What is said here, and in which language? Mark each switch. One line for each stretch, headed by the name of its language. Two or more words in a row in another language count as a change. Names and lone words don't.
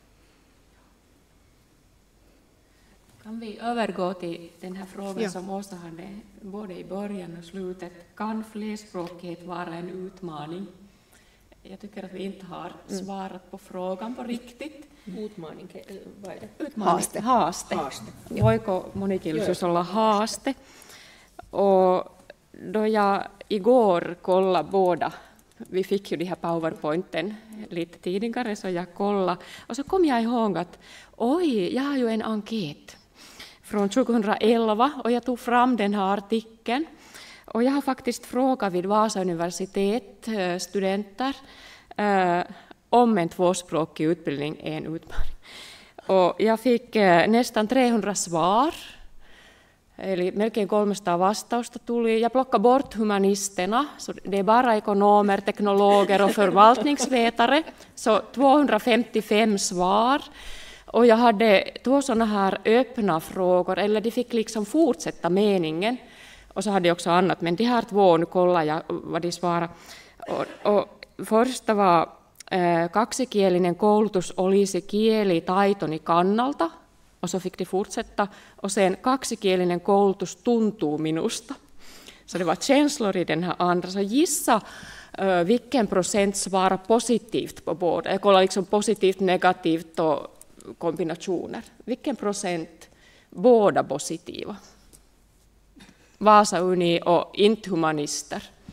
Swedish: Kan vi övergå till den här frågan som Åsa hade både i början och slutet? Kan flerspråkighet vara en utmaning? Jag tycker att vi inte har svarat på frågan på riktigt. Utmaning, vad är det?
Finnish: Haaste. Voiko monikielisyys olla haaste?
Swedish: Och då jag igår kollade båda, vi fick ju de här PowerPointen lite tidigare, så jag kollade. Och så kom jag ihåg att jag har ju en enkät från 2011, och jag tog fram den här artikeln. Och jag har faktiskt frågat vid Vasa universitet studenter om en tvåspråkig utbildning är en utmaning. Och jag fick nästan 300 svar.
Finnish: Eli melkein 300 vastausta tuli.
Swedish: Jag plockade bort humanisterna, så det är bara ekonomer, teknologer och förvaltningsvetare. Så 255 svar. Och jag hade 2 sådana här öppna frågor, eller de fick liksom fortsätta meningen. Och så hade jag också annat, men de här 2, nu kollar jag vad de svarade. Och första var
Finnish: kaksikielinen koulutus olisi kielitaitoni kannalta.
Swedish: Och så fick de fortsätta. Och sen
Finnish: kaksikielinen koulutus tuntuu minusta.
Swedish: Så det var känslor i den här andra. Så gissa vilken procent svarar positivt på båda. Jag kollar liksom positivt, negativt och kombinationer. Vilken procent båda positiva? Vasa Uni och inte humanister.